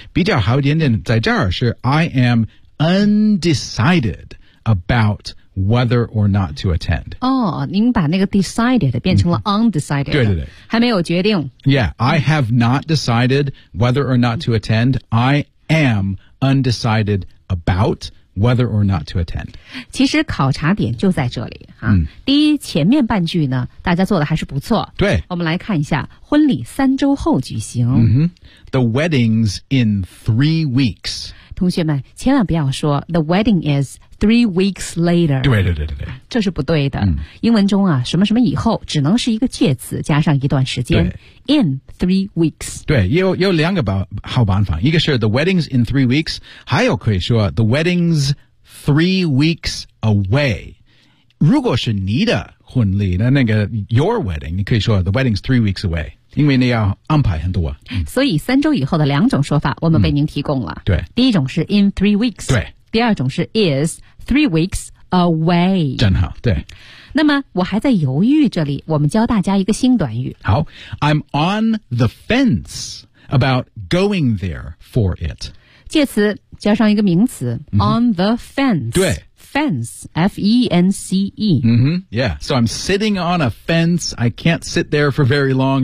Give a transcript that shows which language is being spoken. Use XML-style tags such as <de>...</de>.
<zh>比较好一点点在这儿是</zh> <en>I am undecided about whether or not to attend.</en> <zh>哦、oh, 您把那个 decided 变成了 undecided.、 Mm-hmm. 对对对。还没有决定。</zh> <en>Yeah, I have not decided whether or not to attend. I am undecided about whether or not to attend.</en> <zh>其实考察点就在这里。啊 第一前面半句呢大家做的还是不错。对。我们来看一下婚礼三周后举行。</zh> <en>Mm-hmm. The wedding's in 3 weeks.</en> <zh>同学们千万不要说</zh> <en>The wedding is 3 weeks later</en> <zh>对对对对这是不对的、嗯、英文中啊什么什么以后只能是一个介词加上一段时间</zh> <en>In 3 weeks</en> <zh>对 有两个好办法一个是</zh> <en>The wedding's in 3 weeks</en> <zh>还有可以说</zh> <en>The wedding's 3 weeks away</en> <zh>如果是你的婚礼的那个</zh> <en>Your wedding</en> <zh>你可以说 The wedding's 3 weeks away因为你要安排很多、啊嗯、所以三周以后的两种说法我们为您提供了、嗯、对第一种是</zh> <en>in 3 weeks</en> <zh>对第二种是</zh> <en>is 3 weeks away</en> <zh>真好对那么我还在犹豫这里我们教大家一个新短语</zh> <en>好 I'm on the fence about going there for it</en> <zh>介词加上一个名词、嗯、</zh> <en>on the fence</en> <zh>对</zh> <en>Fence, F-E-N-C-E. Mm-hmm. Yeah, so I'm sitting on a fence. I can't sit there for very long.</en>